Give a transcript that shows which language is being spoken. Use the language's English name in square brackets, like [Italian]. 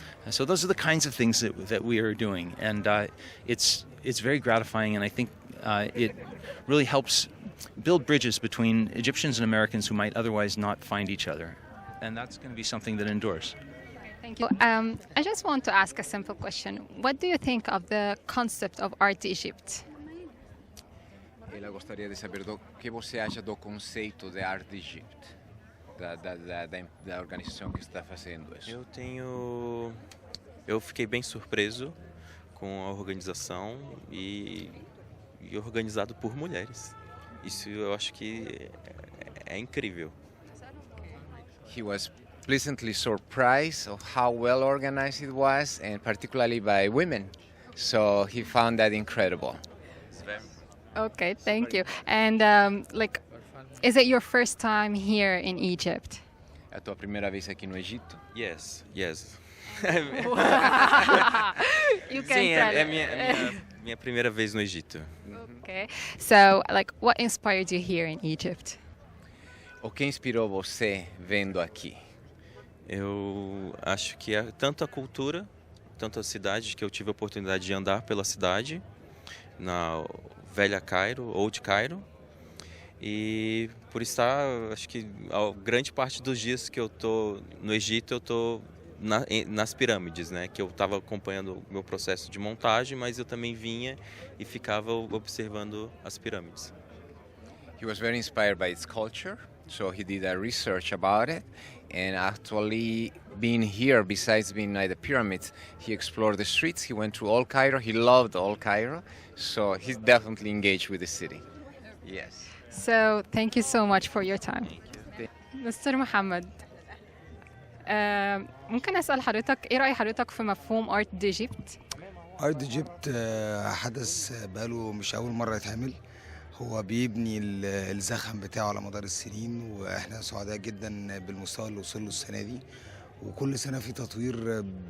[English] So those are the kinds of things that we are doing. And it's very gratifying, and I think it really helps build bridges between Egyptians and Americans who might otherwise not find each other. And that's going to be something that endures. Thank you. I just want to ask a simple question. What do you think of the concept of Art Egypt? [Portuguese] Eu gostaria de saber o que você acha do conceito de Art Egypt, da organização que está fazendo isso. Eu fiquei bem surpreso com a organização e organizado por mulheres. Isso eu acho que é incrível. [English] He was pleasantly surprised of how well organized it was, and particularly by women. So he found that incredible. Okay, thank you. And is it your first time here in Egypt? [Portuguese] É a tua primeira vez aqui no Egito? [English] Yes. You can [Portuguese] Sim, [English] tell. [Portuguese] é minha primeira vez no Egito. [English] Okay. So, what inspired you here in Egypt? [Portuguese] O que inspirou você vendo aqui? Eu acho que é tanto a cultura, tanto a cidade, que eu tive a oportunidade de andar pela cidade, na velha Cairo, Old Cairo, e por estar, acho que a grande parte dos dias que eu tô no Egito, eu tô nas pirâmides, né? Que eu estava acompanhando o meu processo de montagem, mas eu também vinha e ficava observando as pirâmides. [English] He was very inspired by its culture, so he did a research about it. And actually, being here, besides being at the pyramids, he explored the streets. He went through all Cairo. He loved all Cairo. So he's definitely engaged with the city. Yes. So, thank you so much for your time. Mr. [Arabic] محمد, ممكن أسأل حضرتك إيه رأي حضرتك في مفهوم Art Egypt؟ Art Egypt حدث بقاله مش أول مرة يتعمل. هو بيبني الزخم بتاعه على مدار السنين، واحنا سعداء جدا بالمستوى اللي وصل له السنه دي، وكل سنه في تطوير.